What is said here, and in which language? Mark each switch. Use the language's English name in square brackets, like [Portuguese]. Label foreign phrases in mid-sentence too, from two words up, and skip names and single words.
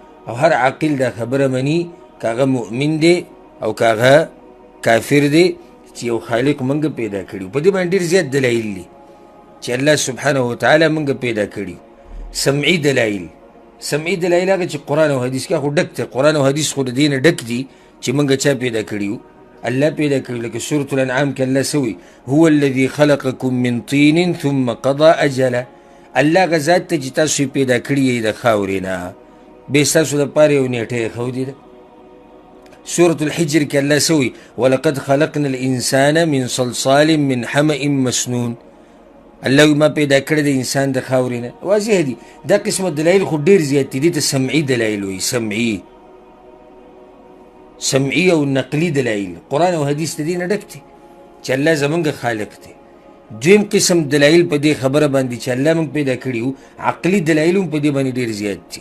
[Pashto] او هر عاقل دا خبره مني که هغه مؤمن دی او که هغه کافر دی چې یو خالق موږ پیدا کړي یو. په دې باندې ډېر زیات دلایل دي چې الله [Arabic] سبحانه وتعالی [Pashto] موږ پیدا کړي یو. سمعي دلایل، سمعي دلایل هغه چې قرآن او حدیث کې خو ډک دی. قرآن او حدیث خو د دې نه ډک دي چې موږ چا پیدا کړي یو؟ الله پیدا کړي. لکه سورة الانعام کې الله سوي [Arabic] هو الذي خلقكم من طين ثم قضى اجله. [Pashto] الله هغه ذات ته چې تاسو یې پیدا کړي یې د خاورې نه، بیا ستاسو دپاره یو نیټه یې ښودې ده. سورة الحجر کې الله سوي [Arabic] ولقد خلقنا الانسان من صلصال من حمأ مسنون. [Pashto] الله ما پیدا کړی د انسان د خاورې نه. واضح دي. دا قسمه دلایل خو ډېر زیات دي. دې ته سمعي دلایل وایي. سمعي، سمعي او نقلي دلایل. قرآن او حدیث د دې نه ډک دي چې الله زمونږ خالق دی. دویم قسم دلایل په دې خبره باندې چې الله موږ پیدا کړي یو، عقلي دلایل هم په دې باندې ډېر زیات دي.